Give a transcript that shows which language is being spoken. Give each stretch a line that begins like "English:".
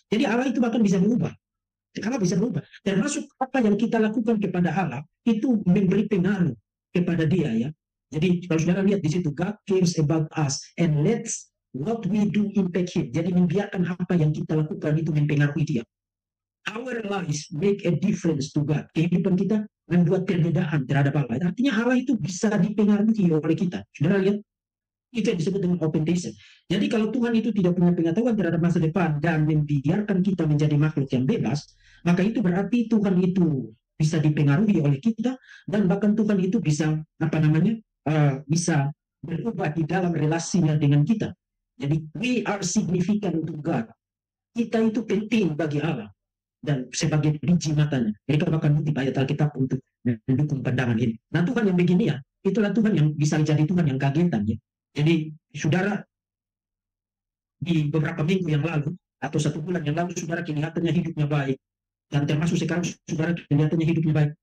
Indonesian: Jadi Allah itu bahkan bisa berubah. Allah bisa berubah. Termasuk apa yang kita lakukan kepada Allah itu memberi pengaruh kepada dia ya. Jadi kalau saudara lihat di situ,
English: God cares about us and let's what we do impact him.
Indonesian: Jadi membiarkan apa yang kita lakukan itu mempengaruhi dia.
English: Our lives make a difference to God.
Indonesian: Kehidupan kita membuat perbedaan terhadap Allah. Artinya Allah itu bisa dipengaruhi oleh kita. Saudara lihat, itu yang disebut dengan open theism. Jadi kalau Tuhan itu tidak punya pengetahuan terhadap masa depan dan membiarkan kita menjadi makhluk yang bebas, maka itu berarti Tuhan itu bisa dipengaruhi oleh kita dan bahkan Tuhan itu bisa apa namanya bisa berubah di dalam relasinya dengan kita.
English: Jadi we are significant to God.
Indonesian: Kita itu penting bagi Allah dan sebagai biji matanya. Mereka bahkan mengutip ayat Alkitab untuk mendukung pandangan ini. Nah Tuhan yang begini ya, itulah Tuhan yang bisa jadi Tuhan yang kagetan ya. Jadi saudara di beberapa minggu yang lalu atau 1 bulan yang lalu saudara kelihatannya hidupnya baik dan termasuk sekarang saudara kelihatannya hidupnya baik.